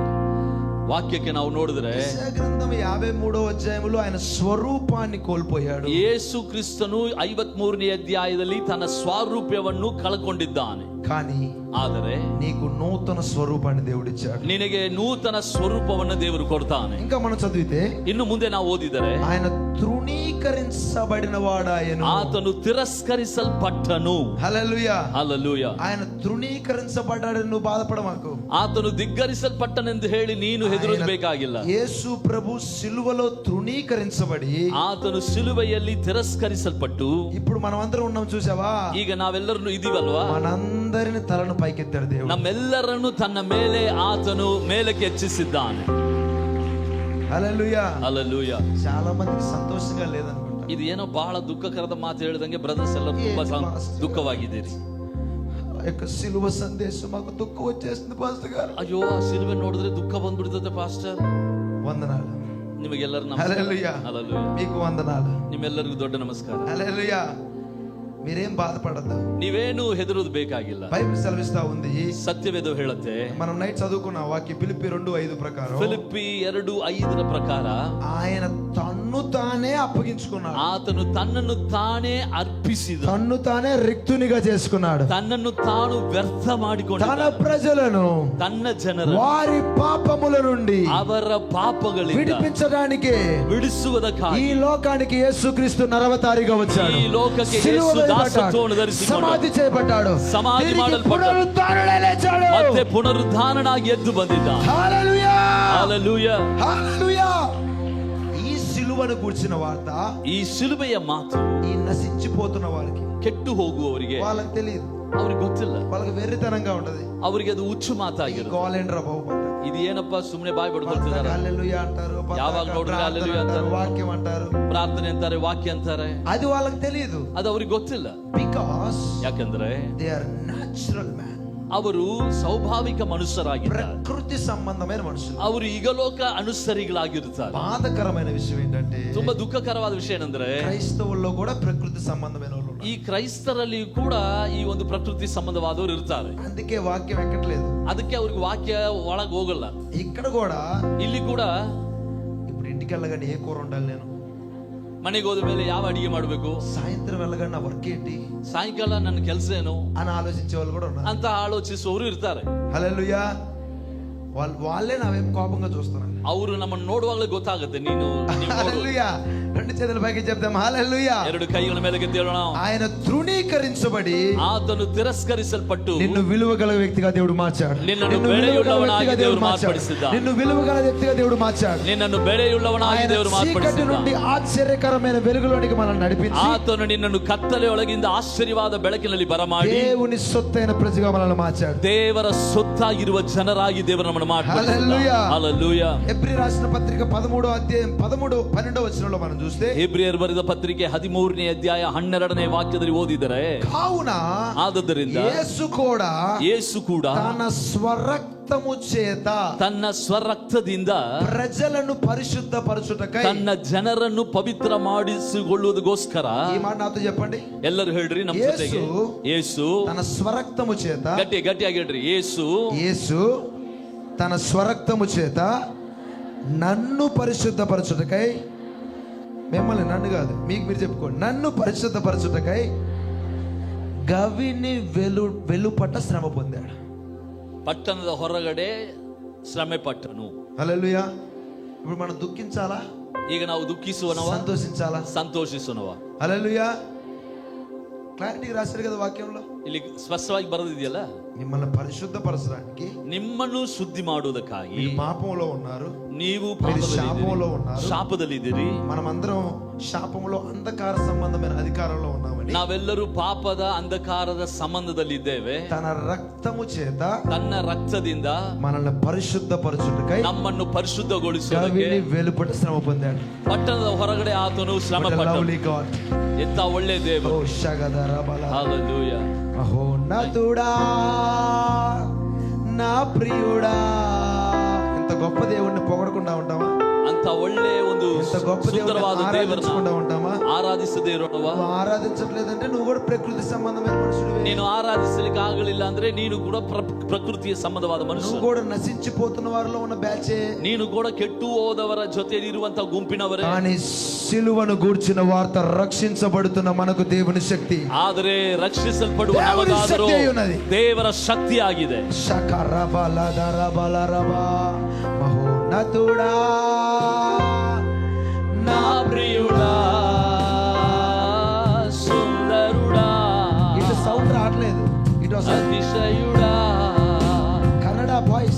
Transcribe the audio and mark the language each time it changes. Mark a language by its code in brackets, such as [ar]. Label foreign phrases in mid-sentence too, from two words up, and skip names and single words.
[kn] ವಾಕ್ಯಕ್ಕೆ ನಾವು ನೋಡಿದ್ರೆ [te] యెషయా గ్రంథం 53వ అధ్యాయములో ఆయన స్వరూపాన్ని కోల్పోయాడు. [kn] ಯೇಸು ಕ್ರಿಸ್ತನು 53ನೇ ಅಧ್ಯಾಯದಲ್ಲಿ ತನ್ನ ಸ್ವಾರೂಪ್ಯವನ್ನು ಕಳ್ಕೊಂಡಿದ್ದಾನೆ. [te] కానీ [kn] ಆದರೆ [te] నీకు నూతన స్వరూపాన్ని దేవుడిచ్చాడు. [kn] ನಿನಗೆ ನೂತನ ಸ್ವರೂಪವನ್ನು ದೇವರು ಕೊಡ್ತಾನೆ. [te] ఇంకా మనం చదివితే [kn] ಇನ್ನು ಮುಂದೆ ನಾವು ಓದಿದರೆ [te] ఆయన తృణీకరించబడిన వాడాయను, [kn] ಆತನು ತಿರಸ್ಕರಿಸಲ್ಪಟ್ಟನು. [te] హల్లెలూయా [kn] ಹಲ್ಲೆಲೂಯಾ. [te] ఆయన తృణీకరించబడ్డాడని నువ్వు బాధపడమాకు. [kn] ಆತನು ದಿಗ್ಗರಿಸಲ್ಪಟ್ಟನೆಂದು ಹೇಳಿ ನೀನು ಹೆದರಬೇಕಾಗಿಲ್ಲ. [te] యేసు ప్రభు సిలువలో తృణీకరించబడి, [kn] ಆತನು ಸಿಲುಬೆಯಲ್ಲಿ ತಿರಸ್ಕರಿಸಲ್ಪಟ್ಟು, [te] ఇప్పుడు మనం అందరం ఉన్నాం చూసావా? [kn] ಈಗ ನಾವೆಲ್ಲರೂ ಇದೀವಲ್ವಾ? [te] మనందరిని తలను పైకెత్తాడు దేవుడు. [kn] ನಮ್ಮೆಲ್ಲರನ್ನು ತನ್ನ ಮೇಲೆ ಆತನು ಮೇಲಕ್ಕೆ ಹೆಚ್ಚಿಸಿದ್ದಾನೆ. [te] హల్లెలూయా [kn] ಹಲ್ಲೆಲೂಯಾ. [te] చాలా మందికి సంతోషంగా లేదనుకుంటా. [kn] ಇದು ಏನೋ ಬಹಳ ದುಃಖಕರದ ಮಾತು ಹೇಳಿದಂಗೆ ಬ್ರದರ್ಸ್ ಎಲ್ಲರೂ ತುಂಬಾ ದುಃಖವಾಗಿದ್ದೀರಿ. [te] యొక్క సిలువ సందేశం మాకు దుఃఖం వచ్చేస్తుంది పాస్టర్ గారు. [kn] ಅಯ್ಯೋ, ಆ ಸಿಲುಬೆ ನೋಡಿದ್ರೆ ದುಃಖ ಬಂದ್ಬಿಡ್ತದೆ ಪಾಸ್ಟರ್. [te] వందనాలు. [kn] ನಿಮಗೆಲ್ಲರೂ [te] హల్లెలూయా. [kn] ಹಲ್ಲೆಲೂಯಾ. [te] మీకు వందనాలు. [kn] ನಿಮ್ಮೆಲ್ಲರಿಗೂ ದೊಡ್ಡ ನಮಸ್ಕಾರ. [te] హల్లెలూయా. మీరేం బాధపడద్దు, [kn] ನೀವೇನು ಹೆದರೋದು ಬೇಕಾಗಿಲ್ಲ. [te] బైబిల్ సెలవిస్తా ఉంది. [kn] ಸತ್ಯವೇದ ಹೇಳುತ್ತೆ. [te] మనం నైట్ చదువుకున్న వాక్య ఫిలిప్పి 2:5 ప్రకారం, [kn] ಫಿಲಿಪ್ಪಿ 2:5 ಪ್ರಕಾರ [te] ఆయన తన్ను తానే అప్పగించుకున్నాడు. [kn] ಆತನು ತನ್ನನ್ನು ತಾನೇ ಅರ್ಪಿಸಿದ, [te] తన్ను తానే రిక్తునిగా చేసుకున్నాడు. [kn] ತನ್ನನ್ನು ತಾನು ವ್ಯರ್ಥ ಮಾಡಿಕೊಂಡ, [te] తన ప్రజలను [kn] ತನ್ನ ಜನರ [te] వారి పాపముల నుండి [kn] ಅವರ ಪಾಪಗಳಿಂದ [te] విడిపించడానికి [kn] ಬಿಡಿಸುವುದಕ್ಕಾಗಿ [te] ఈ లోకానికి యేసుక్రీస్తు నరవతారిగా వచ్చాడు. [kn] ಈ ಲೋಕಕ್ಕೆ [te] సిలువ [kn] ಯೇಸು [te] వేయబడ్డాడు, [kn] ದಾಸತ್ವವನ್ನು ಧರಿಸಿಕೊಂಡು [te] సమాధి చేయబడ్డాడు, సమాధి తిరిగి [kn] ಮಾಡಲ್ಪಟ್ಟನು, [te] పునరుద్ధానుడై లేచాడు. [kn] ಮತ್ತೆ ಪುನರುದ್ಧಾನನಾಗಿ ಎದ್ದು ಬಂದಿದ್ದ. [te] హల్లెలూయా [kn] ಹಲ್ಲೆಲೂಯಾ. [te] హల్లెలూయా. ఈ సిలువను కూర్చిన వార్త, [kn] ಈ ಶಿಲುಬೆಯ ಮಾತು [te] ఈ నశించిపోతున్న వాళ్ళకి, [kn] ಕೆಟ್ಟು ಹೋಗುವವರಿಗೆ [te] వాళ్ళకి తెలియదు, [kn] ಅವ್ರಿಗೆ ಗೊತ್ತಿಲ್ಲ. [te] వాళ్ళకి వెర్రితనంగా ఉంటది. [kn] ಅವರಿಗೆ ಅದು ಹುಚ್ಚು [te] ఈ [kn] ಮಾತಾಗಿರುತ್ತೆ. [te] గోలేండ్రా బాబు అంటారు. [kn] ಇದು ಏನಪ್ಪಾ ಸುಮ್ಮನೆ ಬಾಯ್ ಬಡ್ಕೊಳ್ತಿದಾರೆ. [te] హల్లెలూయా అంటారు, [kn] ಯಾವಾಗ ನೋಡಿದ್ರೆ [te] ప్రార్థన హల్లెలూయా అంటారు, అంటారు, వాక్యం అంటారు. [kn] ಪ್ರಾರ್ಥನೆ ಅಂತಾರೆ, ವಾಕ್ಯ ಅಂತಾರೆ. [te] అది వాళ్ళకి తెలియదు. [kn] ಅದು ಅವ್ರಿಗೆ ಗೊತ್ತಿಲ್ಲ. [te] బికాస్ [kn] ಯಾಕಂದ್ರೆ [en] they are natural man. [kn] ಅವರು ಸ್ವಾಭಾವಿಕ ಮನುಷ್ಯರಾಗಿದ್ದಾರೆ. [te] ప్రకృతి సంబంధమైన మనుషులు. [kn] ಅವರು ಈಗಲೋಕ ಅನುಸರಿಗಳಾಗಿರುತ್ತಾರೆ. [te] బాధకరమైన విషయం ఏంటంటే, [kn] ತುಂಬಾ ದುಃಖಕರವಾದ ವಿಷಯ ಏನಂದ್ರೆ [te] క్రైస్తవుల్లో కూడా ప్రకృతి సంబంధమైన వాళ్ళు ఉన్నారు. [kn] ಈ ಕ್ರೈಸ್ತರಲ್ಲಿ ಕೂಡ ಈ ಒಂದು ಪ್ರಕೃತಿ ಸಂಬಂಧವಾದವರು ಇರ್ತಾರೆ. [te] అందుకే వాక్యం ఎక్కట్లేదు. [kn] ಅದಕ್ಕೆ ಅವ್ರಿಗೆ ವಾಕ್ಯ ಒಳಗ್ ಹೋಗಲ್ಲ. [te] ఇక్కడ కూడా [kn] ಇಲ್ಲಿ ಕೂಡ [te] ఇప్పుడు ఇంటికి వెళ్ళగానే ఏ కూర ఉండాలి, నేను [kn] ಮನೆಗೆ ಹೋದ ಮೇಲೆ ಯಾವ ಅಡಿಗೆ ಮಾಡಬೇಕು, [te] సాయంత్రం వెళ్ళగానే నా వర్క్ ఏంటి [kn] ಸಾಯಂಕಾಲ ನನ್ನ ಕೆಲಸ ಏನು [te] అని ఆలోచించే వాళ్ళు కూడా ఉన్నారు. [kn] ಅಂತ ಆಲೋಚಿಸುವವರು ಇರ್ತಾರೆ. [te] హల్లెలూయా. వాళ్ళే నా వైపు కోపంగా చూస్తున్నారు. [kn] ಅವರು ನಮ್ಮನ್ನು ನೋಡುವಾಗಲೇ ಗೊತ್ತಾಗುತ್ತೆ. ನೀನು [te] హల్లెలూయా. రెండు చేతుల పైకి చెప్తాం హల్లెలూయా. [kn] ಎರಡು ಕೈಗಳ ಮೇಲೆ ಎದ್ದೇಳೋಣ. [te] ఆయన తృణీకరించబడి [kn] ಆತನು ತಿರಸ್ಕರಿಸಲ್ಪಟ್ಟು [te] నిన్ను విలువగల వ్యక్తిగా దేవుడు మార్చాడు. [kn] ನಿನ್ನನ್ನು ಬೆಲೆಯುಳ್ಳವನಾಗಿ ದೇವರು ಮಾರ್ಪಡಿಸಿದ್ದಾನೆ. [te] నిన్ను విలువగల వ్యక్తిగా దేవుడు మార్చాడు. [kn] ನಿನ್ನನ್ನು ಬೆಲೆಯುಳ್ಳವನಾಗಿ ದೇವರು [te] చీకటి నుండి [kn] ಮಾರ್ಪಡಿಸಿದ್ದಾನೆ. [te] ఆశ్చర్యకరమైన వెలుగులోనికి మనల్ని నడిపించి [kn] ಆತನು ನಿನ್ನನ್ನು ಕತ್ತಲೆಯೊಳಗಿಂದ ಆಶ್ಚರ್ಯವಾದ ಬೆಳಕಿನಲ್ಲಿ ಬರಮಾಡಿ [te] దేవుని సొత్తైన ప్రజగా మనల్ని మార్చాడు. [kn] ದೇವರ ಸೊತ್ತಾಗಿರುವ ಜನರಾಗಿ ದೇವರು ನಮ್ಮನ್ನು [te] హల్లెలూయా. [kn] ಮಾಡ್ತಾರೆ. ಹಲ್ಲೆಲೂಯಾ. [te] హెబ్రీ రాసిన పత్రిక 13వ అధ్యాయం 12వ వచనంలో మనం చూస్తే [kn] ಹೆಬ್ರಿಯರು ಬರೆದ ಪತ್ರಿಕೆ 13ನೇ ಅಧ್ಯಾಯ 12ನೇ ವಾಕ್ಯದಲ್ಲಿ ಓದಿದರೆ, [te] కావున [kn] ಆದದರಿಂದ [te] యేసు కూడా తన స్వరక్తము చేత [kn] ತನ್ನ ಸ್ವರಕ್ತದಿಂದ [te] ప్రజలను పరిశుద్ధపరచుటకై [kn] ತನ್ನ ಜನರನ್ನು ಪವಿತ್ರ ಮಾಡಿಸಿಕೊಳ್ಳುವುದಕ್ಕೋಸ್ಕರ, [te] ఈ మాట నాతో చెప్పండి, [kn] ಎಲ್ಲರೂ ಹೇಳ್ರಿ ನಮ್ಮ ಜೊತೆಗೆ, ಯೇಸು [te] తన స్వరక్తము చేత, [kn] ಗಟ್ಟಿಯಾಗಿ ಹೇಳ್ರಿ, [te] యేసు తన స్వరక్తము చేత నన్ను పరిశుద్ధపరచుటకై, మిమ్మల్ని, నన్ను కాదు, మీకు మీరు చెప్పుకోండి, నన్ను పరిశుద్ధపరచుటకై గవిని వెలుపట శ్రమ పొందాడు. [kn] పట్టణದ ಹೊರಗಡೆ ಶ್ರಮೆ ಪಟ್ಟನು. [te] హల్లెలూయా. ఇప్పుడు మనం దుఃఖించాలా? [kn] ಈಗ ನಾವು ದುಃಖಿಸುವನವಾ? [te] సంతోషించాలా? [kn] ಸಂತೋಷಿಸುವನವಾ? [te] హల్లెలూయా. క్లారిటీ రాశారు కదా వాక్యంలో, [kn] ಇಲ್ಲಿ ಸ್ಪಷ್ಟವಾಗಿ ಬರೆದಿದೆಯಲ್ಲ, [te] మిమ్మల్ని పరిశుద్ధపరచడానికి, [kn] ನಿಮ್ಮನ್ನು ಶುದ್ಧಿ ಮಾಡುವುದಕ್ಕಾಗಿ. [te] మీరు పాపంలో ఉన్నారు, [kn] ನೀವು [te] శాపంలో ఉన్నారు, [kn] ಶಾಪದಲ್ಲಿದ್ದೀರಿ. [te] మనమందరం శాపంలో అంధకార సంబంధమైన అధికారంలో ఉన్నామని, [kn] ನಾವೆಲ್ಲರೂ ಪಾಪದ ಅಂಧಕಾರದ ಸಂಬಂಧದಲ್ಲಿದ್ದೇವೆ. [te] తన రక్తము చేత, [kn] ತನ್ನ ರಕ್ತದಿಂದ [te] మనల్ని పరిశుద్ధపరచుటకై [kn] ನಮ್ಮನ್ನು ಪರಿಶುದ್ಧಗೊಳಿಸುವುದಕ್ಕೆ [te] గవిని వెలుపట శ్రమ పొందాడు. [kn] ಪಟ್ಟಣದ ಹೊರಗಡೆ ಆತನು ಶ್ರಮ ಪಟ್ಟನು. ಎಂತ ಒಳ್ಳೆ ದೇವರು. [te] హల్లెలూయా. మహోన్నతుడా, నా ప్రియుడా. ఎంత గొప్ప దేవుణ్ణి పొగడకుండా ఉంటామా? [kn] ಅಂತ ಒಳ್ಳೆ ಒಂದು ಸುಂದರವಾದ ದೇವರನ್ನು [te] ఉంటామా? [kn] ಆರಾಧಿಸದೇ ಇರೋಣವಾ? [te] ఆరాధించట్లేదంటే నువ్వు కూడా ప్రకృతి సంబంధమైన మనుషుడివే. [kn] ನೀನು ಆರಾಧಿಸಲಿಕ್ಕೆ ಆಗಲಿಲ್ಲ ಅಂದ್ರೆ ನೀನು ಕೂಡ ಪ್ರಕೃತಿಯ ಸಂಬಂಧವಾದ ಮನುಷ್ಯ. [te] నువ్వు కూడా నశించిపోతున్న వారిలో ఉన్న బ్యాచే. [kn] ನೀನು ಕೂಡ ಕೆಟ್ಟು ಹೋದವರ ಜೊತೆಯಲ್ಲಿ ಇರುವಂತ ಗುಂಪಿನವರೇ. [te] కానీ సిలువను గూర్చిన వార్త రక్షించబడుతున్న మనకు దేవుని శక్తి. [kn] ಆದರೆ ರಕ್ಷಿಸಲ್ಪಡುವ ನಮಗಾದರೂ ದೇವರ ಶಕ್ತಿ ಆಗಿದೆ. [te] మహోన్నతుడా, నా ప్రియుడా, సుందరుడా, ఇటు సౌండ్ రావట్లేదు, ఇటు అతిశయుడా, కన్నడ వాయిస్.